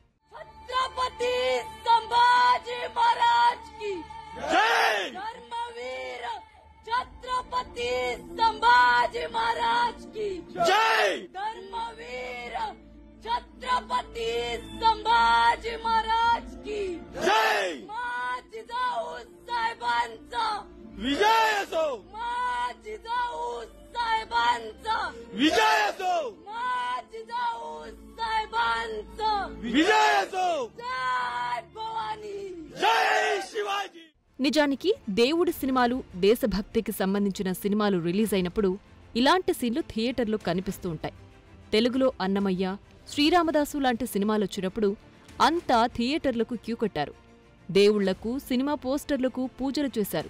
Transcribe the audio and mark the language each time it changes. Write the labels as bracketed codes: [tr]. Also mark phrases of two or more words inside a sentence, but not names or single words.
[te] ఛత్రపతి సంభాజీ మహారాజ్ కి జై! ధర్మవీర ఛత్రపతి సంభాజీ మహారాజ్ కి జై! ధర్మవీర ఛత్రపతి సంభాజీ మహారాజ్ కి జై! [mr] మా जिजाऊ साहेबांचा विजय असो, మా जिजाऊ साहेबांचा विजय असो, మా जिजाऊ साहेबांचा विजय असो, जय भवानी, जय शिवाजी. [te] నిజానికి దేవుడి సినిమాలు, దేశభక్తికి సంబంధించిన సినిమాలు రిలీజ్ అయినప్పుడు ఇలాంటి సీన్లు థియేటర్లో కనిపిస్తూ ఉంటాయి. తెలుగులో అన్నమయ్య, శ్రీరామదాసు లాంటి సినిమాలొచ్చినప్పుడు అంతా థియేటర్లకు క్యూ కట్టారు. దేవుళ్లకు, సినిమా పోస్టర్లకు పూజలు చేశారు.